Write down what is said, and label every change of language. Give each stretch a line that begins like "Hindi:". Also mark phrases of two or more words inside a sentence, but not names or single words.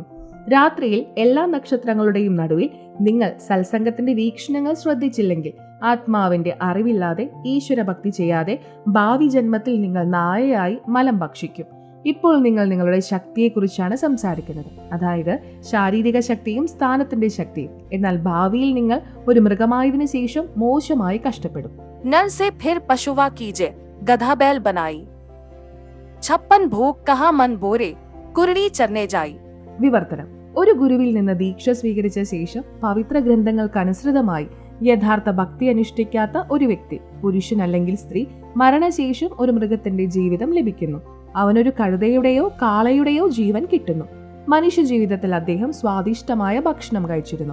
Malayalam: രാത്രിയിൽ എല്ലാ നക്ഷത്രങ്ങളുടെയും നടുവിൽ നിങ്ങൾ സത്സംഗത്തിന്റെ വീക്ഷണങ്ങൾ ശ്രദ്ധിച്ചില്ലെങ്കിൽ, ആത്മാവിന്റെ അറിവില്ലാതെ ഈശ്വരഭക്തി ചെയ്യാതെ ഭാവി ജന്മത്തിൽ നിങ്ങൾ നായയായി മലം ഭക്ഷിക്കും. ഇപ്പോൾ നിങ്ങൾ നിങ്ങളുടെ ശക്തിയെക്കുറിച്ചാണ് സംസാരിക്കുന്നത്, അതായത് ശാരീരിക ശക്തിയും സ്ഥാനത്തിന്റെ ശക്തിയും. എന്നാൽ ഭാവിയിൽ നിങ്ങൾ ഒരു മൃഗമായതിനു ശേഷം മോശമായി കഷ്ടപ്പെടും.
Hindi: नर से फिर पशुवा कीजे गधा बैल बनाई। 56 भोग कहा मन बोरे कुरड़ी चरने जाई।
Malayalam: വിവർത്തനം: ഒരു ഗുരുവിൽ നിന്ന് ദീക്ഷ സ്വീകരിച്ച ശേഷം പവിത്ര ഗ്രന്ഥങ്ങൾക്കനുസൃതമായി യഥാർത്ഥ ഭക്തി അനുഷ്ഠിക്കാത്ത ഒരു വ്യക്തി, പുരുഷൻ അല്ലെങ്കിൽ സ്ത്രീ, മരണശേഷം ഒരു മൃഗത്തിന്റെ ജീവിതം ലഭിക്കുന്നു. അവനൊരു കഴുതയുടെയോ കാളയുടെയോ ജീവൻ കിട്ടുന്നു. മനുഷ്യ ജീവിതത്തിൽ അദ്ദേഹം സ്വാദിഷ്ടമായ ഭക്ഷണം കഴിച്ചിരുന്നു.